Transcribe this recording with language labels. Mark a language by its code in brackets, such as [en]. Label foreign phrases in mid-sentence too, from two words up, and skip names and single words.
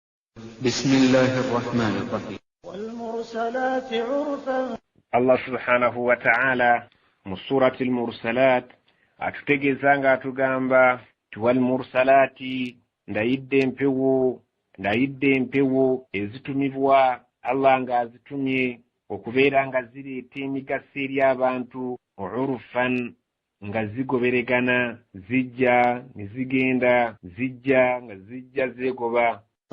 [ar] بسم الله الرحمن الرحيم. والمرسلات عرفا. الله سبحانه وتعالى [lg] mu surati al-mursalat atutegezanga atugamba tuwal mursalati ndayidde empewo ezitumibwa Allah nga azitumye okubeera nga zireeta emigaso eri abantu urufan nga zigoberegana zijja nizigenda zijja nga zijja zegoba.